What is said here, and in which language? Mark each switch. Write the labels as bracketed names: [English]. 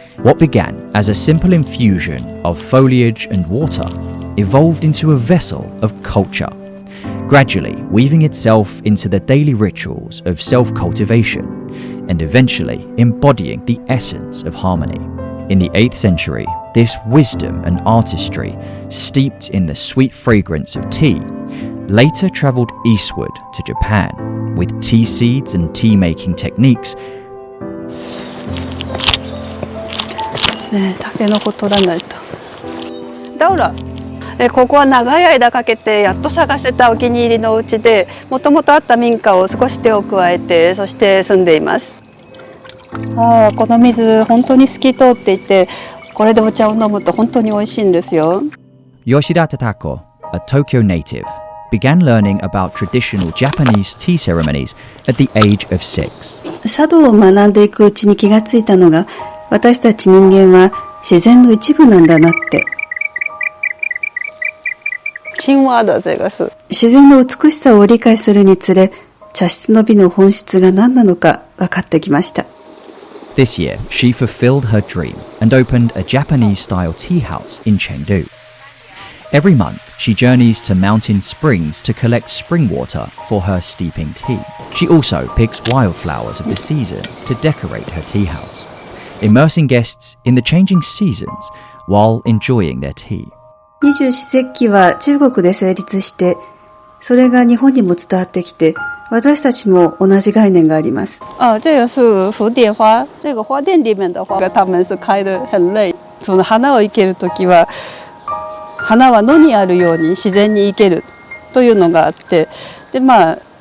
[English] What began as a simple infusion of foliage and water evolved into a vessel of culture, gradually weaving itself into the daily rituals of self-cultivation and eventually embodying the essence of harmony. In the 8th century, this wisdom and artistry, steeped in the sweet fragrance of tea, later travelled eastward to Japan, with tea seeds and tea-making techniques. [Japanese] 네, タケノコ取らないと。ダウラ。ここは長い間かけてやっと探せたお気に入りのお家で、もともとあった民家を少し手を加えて、そして住んでいます。ああ、この水本当に透き通っていて、これでお茶を飲むと本当に美味しいんですよ。 [English] Yoshida Tatako a Tokyo native, began learning about traditional Japanese tea ceremonies at the age of 6. [Japanese] 茶道を学んでいくうちに気がついたのが、私たち人間は自然の一部なんだなって。 [Chinese] 青蛙的这个是 [Japanese] 自然の美しさを理解するにつれ、茶室の美の本質が何なのか分かってきました。 [English] This year, she fulfilled her dream and opened a Japanese-style tea house in Chengdu. Every month, she journeys to mountain springs to collect spring water for her steeping tea. She also picks wildflowers of the season to decorate her tea house, immersing guests in the changing seasons while enjoying their tea. [Japanese] 二十四節気は中国で成立して、それが日本にも伝わってきて、私たちも同じ概念があります。 [Chinese] 这个是蝴蝶花，那个花店里面的花，他们是开得很累。 [Japanese] その花を生けるときは、花は野にあるように自然に生けるというのがあって、でBy